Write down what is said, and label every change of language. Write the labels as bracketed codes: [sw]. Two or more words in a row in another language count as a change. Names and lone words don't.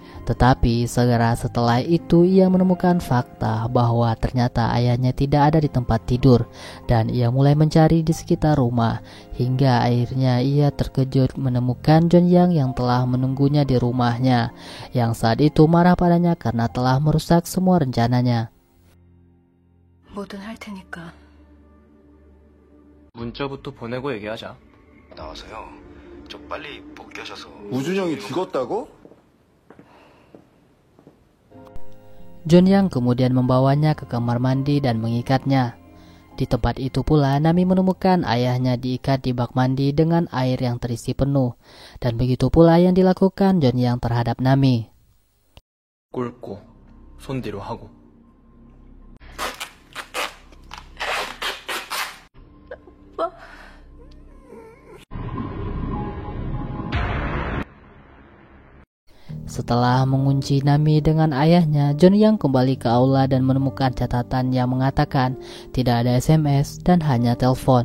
[id] Tetapi segera setelah itu ia menemukan fakta bahwa ternyata ayahnya tidak ada di tempat tidur dan ia mulai mencari di sekitar rumah hingga akhirnya ia terkejut menemukan Jeon-yang yang telah menunggunya di rumahnya yang saat itu marah padanya karena telah merusak semua rencananya. [ko] 뭐든 할 테니까. 문자부터 보내고 얘기하자. 나와서요. 저 빨리 복귀하셔서. 우준형이 죽었다고? [id] Jeon-yang kemudian membawanya ke kamar mandi dan mengikatnya. Di tempat itu pula Nami menemukan ayahnya diikat di bak mandi dengan air yang terisi penuh. Dan begitu pula yang dilakukan Jeon-yang terhadap Nami. [ko] 꿇고 손 뒤로 하고. [id] Setelah mengunci Nami dengan ayahnya, Jeon-yang kembali ke aula dan menemukan catatan yang mengatakan tidak ada SMS dan hanya telepon.